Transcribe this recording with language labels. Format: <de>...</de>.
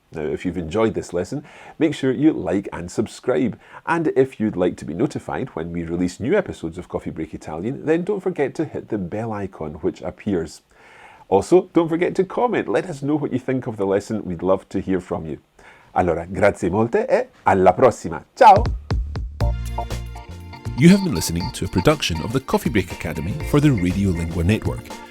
<en>Now, if you've enjoyed this lesson, make sure you like and subscribe. And if you'd like to be notified when we release new episodes of Coffee Break Italian, then don't forget to hit the bell icon which appears. Also, don't forget to comment. Let us know what you think of the lesson. We'd love to hear from you.</en> <it>Allora, grazie molte e alla prossima. Ciao!</it> <en>You have been listening to a production of the Coffee Break Academy for the Radiolingua Network.</en>